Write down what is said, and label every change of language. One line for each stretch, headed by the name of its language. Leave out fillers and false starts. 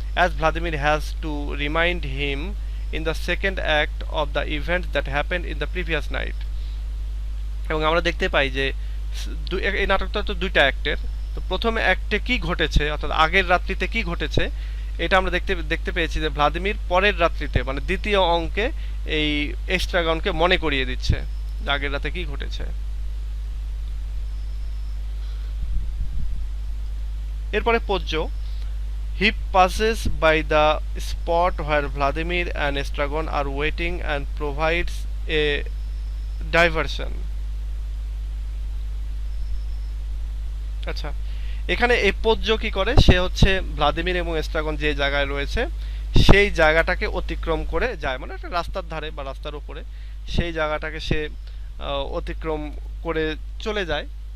English: as Vladimir has to remind him in the second act of the event that happened in the previous night,
Bangla: এবং আমরা দেখতে পাই যে এই নাটকটা তো দুইটা অ্যাক্টের, তো প্রথম অ্যাক্টে কি ঘটেছে, অর্থাৎ আগের রাত্রিতে কি ঘটেছে, এটা আমরা দেখতে পেয়েছি যে ভ্লাদিমির পরের রাত্রিতে, মানে দ্বিতীয় অঙ্কে, এই এস্ট্রাগনকে মনে করিয়ে দিচ্ছে যে আগের রাতে কি ঘটেছে। এরপরে
English: Pozzo, he passes by the spot where Vladimir and Estragon are waiting and provides a diversion.
Bangla: আচ্ছা, এখানে এই পদ্য কি করে, সে হচ্ছে ভ্লাদিমির এবং এস্ট্রাগন যে জায়গায় রয়েছে সেই জায়গাটাকে অতিক্রম করে যায়, মানে একটা রাস্তার ধারে বা রাস্তার উপরে সেই জায়গাটাকে সে অতিক্রম করে চলে যায়।